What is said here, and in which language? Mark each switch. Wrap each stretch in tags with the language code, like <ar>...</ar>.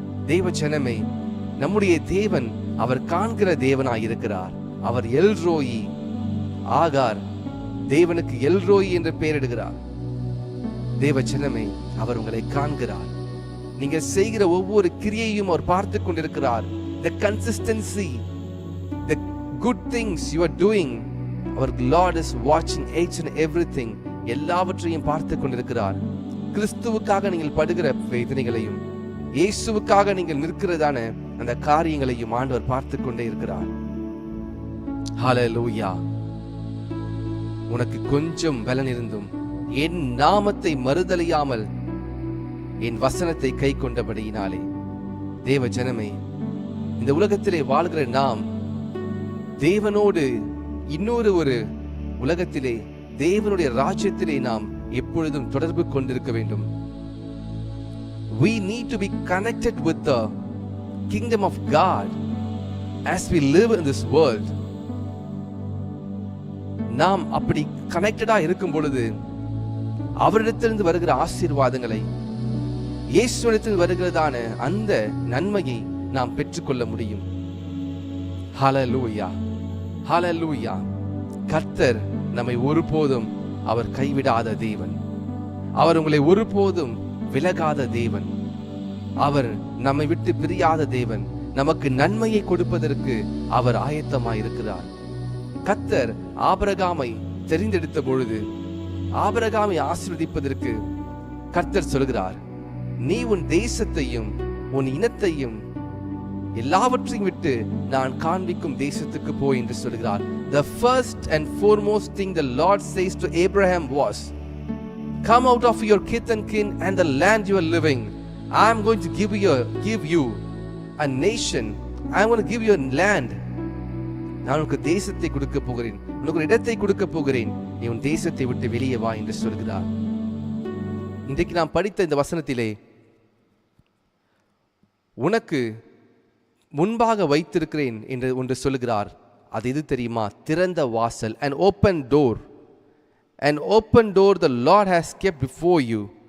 <ta>தெய்வ ஜனமே, நம்முடைய தேவன் அவர் காண்கிற தேவனாய் இருக்கிறார். அவர் எல்ரோயி. ஆகார் தேவனுக்கு எல்ரோயி என்று பெயரிடுகிறார். தேவ ஜனமே, அவர் உங்களை காண்கிறார். நீங்கள் செய்கிற ஒவ்வொரு கிரியையும் அவர் பார்த்து கொண்டிருக்கிறார்.</ta> <en>The consistency, the good things you are doing, our Lord is watching each and everything.</en> <ta>எல்லாவற்றையும் பார்த்து கொண்டிருக்கிறார். கிறிஸ்துவுக்காக நீங்கள் படுகிற வேதனைகளையும் இயேசுவுக்காக நீங்கள் நிற்கிறதான அந்த காரியங்களையும் ஆண்டவர் பார்த்து கொண்டே இருக்கிறார். ஹல்லேலூயா. உனக்கு கொஞ்சம் பலன் இருந்தும் என் நாமத்தை மறுதலியாமல் என் வசனத்தை கை கொண்டபடியினாலே, தேவ ஜனமே, இந்த உலகத்திலே வாழ்கிற நாம் தேவனோடு இன்னொரு உலகத்திலே தேவனுடைய ராஜ்யத்திலே நாம் எப்பொழுதும் தொடர்பு கொண்டிருக்க வேண்டும்.</ta> <en>We need to be connected with the kingdom of God as we live in this world.</en> <ta>நாம் அப்படி கனெக்டடா இருக்கும் பொழுது அவரிடத்திலிருந்து வருகிற ஆசீர்வாதங்களை, இயேசுவிடத்தில் வருகிறதான அந்த நன்மையை நாம் பெற்றுக்கொள்ள முடியும். ஹல்லேலூயா, ஹல்லேலூயா. கர்த்தர் நம்மை ஒருபோதும் அவர் கைவிடாத தேவன். அவர் உங்களை ஒருபோதும் விலகாத தேவன். அவர் நம்மை விட்டு பிரியாத தேவன். நமக்கு நன்மையை கொடுப்பதற்கு அவர் ஆயத்தமாயிருக்கிறார். கர்த்தர் ஆபிரகாமை தெரிந்தெடுத்த பொழுது ஆபிரகாமை ஆசீர்வதிப்பதற்கு கர்த்தர் சொல்கிறார், நீ உன் தேசத்தையும் உன் இனத்தையும் எல்லாவற்றையும் விட்டு நான் காண்பிக்கும் தேசத்துக்கு போய் என்று சொல்கிறார்.</ta> <en>The first and foremost thing the Lord says to Abraham was, come out of your kith and kin and the land you are living. I am going to give you a nation. I am going to give you a land.</en> <ta>நான் உனக்கு தேசத்தை கொடுக்க போகிறேன், உனக்கு ஒரு இடத்தை கொடுக்க போகிறேன், நீ உன் தேசத்தை விட்டு வெளியே வா என்று சொல்கிறார். இன்றைக்கு நாம் படித்த இந்த வசனத்திலே உனக்கு முன்பாக வைத்திருக்கிறேன் என்று ஒன்று சொல்கிறார். அது எது தெரியுமா? திறந்த வாசல்.</ta> <en>An open door. An open door the Lord has kept before you.</en>